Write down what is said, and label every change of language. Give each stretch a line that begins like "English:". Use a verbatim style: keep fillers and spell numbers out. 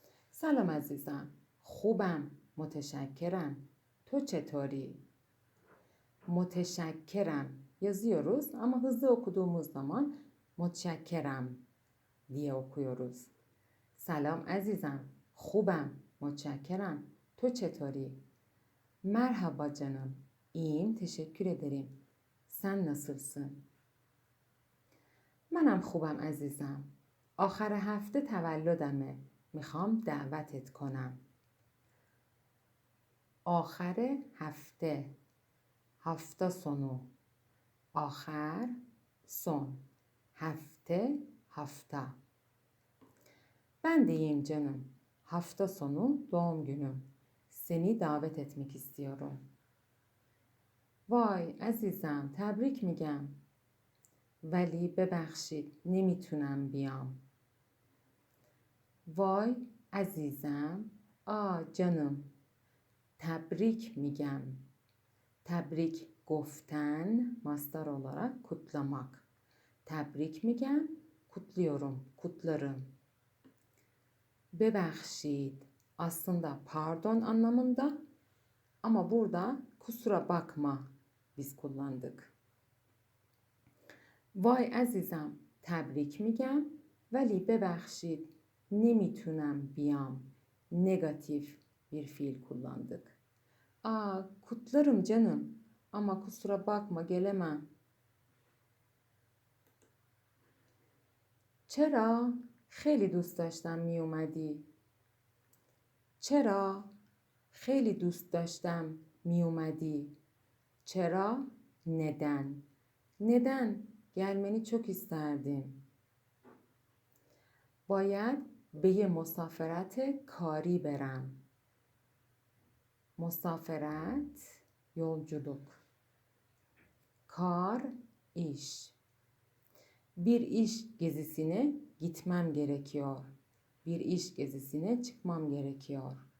Persian: Selam azizem, خوبم, متشکرم. تو چطوری؟
Turkish: متشکرم yazıyoruz ama hızlı okuduğumuz zaman متشکرم diye okuyoruz.
Persian: سلام عزیزم. خوبم. متشکرم. تو چطوری؟ مرحبا canım.
Turkish: İyiyim. Teşekkür ederim. Sen nasılsın؟
Persian: منم خوبم عزیزم. آخر هفته تولدمه. میخوام دعوتت کنم. آخر هفته. هفته sonu. آخر son. هفته هفته.
Turkish: Ben de iyiyim canım. Hafta sonu doğum günüm. Seni davet etmek istiyorum.
Persian: وای عزیزم تبریک میگم. ولی ببخشید نمیتونم بیام. وای عزیزم. آ جانم. تبریک میگم. تبریک گفتن مصدر
Turkish: olarak kutlamak.
Persian: تبریک میگم.
Turkish: Kutluyorum. Kutlarım. Bebekşit aslında pardon anlamında ama burada kusura bakma biz kullandık.
Persian: Vay azizem tebrik migem veli bebekşit nemitunem biyam
Turkish: negatif bir fiil kullandık. Aa kutlarım canım ama kusura bakma gelemem.
Persian: چرا؟ خیلی دوست داشتم می اومدی. چرا؟ خیلی دوست داشتم می اومدی. چرا؟ Neden.
Turkish: Neden gelmeni çok isterdim.
Persian: باید به یه مسافرت کاری برم. مسافرت yolculuk. کار iş.
Turkish: Bir iş gezisine gitmem gerekiyor. Bir iş gezisine çıkmam gerekiyor.